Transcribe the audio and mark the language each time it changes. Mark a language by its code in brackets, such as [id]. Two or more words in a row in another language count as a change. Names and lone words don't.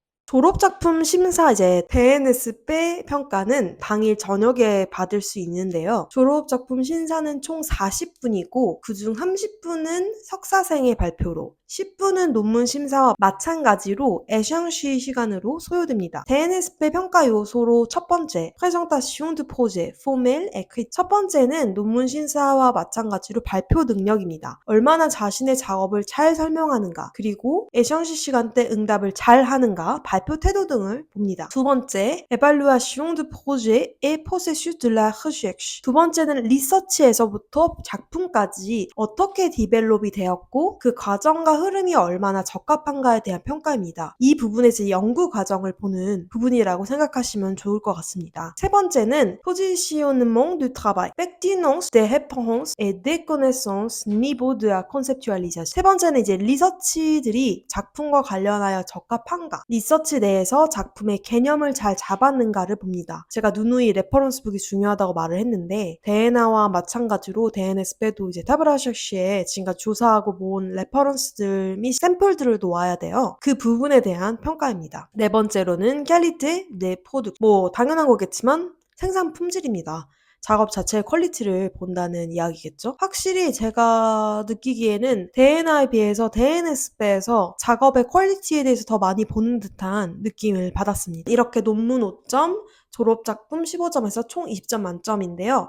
[ko] 졸업작품 심사 이제 대NS배 평가는 당일 저녁에 받을 수 있는데요. 졸업작품 심사는 총 40분이고 그중 30분은 석사생의 발표로 10분은 논문 심사와 마찬가지로 에샹시 시간으로 소요됩니다. 대NS배 평가 요소로 첫 번째, [fr] présentation de projet, formel, écrit. [ko] 첫 번째는 논문 심사와 마찬가지로 발표 능력입니다. 얼마나 자신의 작업을 잘 설명하는가, 그리고 에샹시 시간 때 응답을 잘 하는가, 발표 발표 태도 등을 봅니다. 두 번째, [fr] évaluation du projet et processus de la recherche. [ko] 두 번째는 리서치에서부터 작품까지 어떻게 디벨롭이 되었고 그 과정과 흐름이 얼마나 적합한가에 대한 평가입니다. 이 부분에서 연구 과정을 보는 부분이라고 생각하시면 좋을 것 같습니다. 세 번째는 [fr] positionnement du travail, pertinence des réponses et des connaissances, niveau de la conceptualisation. [ko] 세 번째는 이제 리서치들이 작품과 관련하여 적합한가, 리서치 내에서 작품의 개념을 잘 잡았는가를 봅니다. 제가 누누이 레퍼런스북이 중요하다고 말을 했는데 대에나와 마찬가지로 DNSP도 이제 타브라샤시에 지금까지 조사하고 모은 레퍼런스들 및 샘플들을 놓아야 돼요. 그 부분에 대한 평가입니다. 네 번째로는 [fr] qualité des products. [ko] 뭐 당연한 거겠지만 생산 품질입니다. 작업 자체의 퀄리티를 본다는 이야기겠죠. 확실히 제가 느끼기에는 DNA에 비해서 DNS배에서 작업의 퀄리티에 대해서 더 많이 보는 듯한 느낌을 받았습니다. 이렇게 논문 5점, 졸업작품 15점에서 총 20점 만점인데요.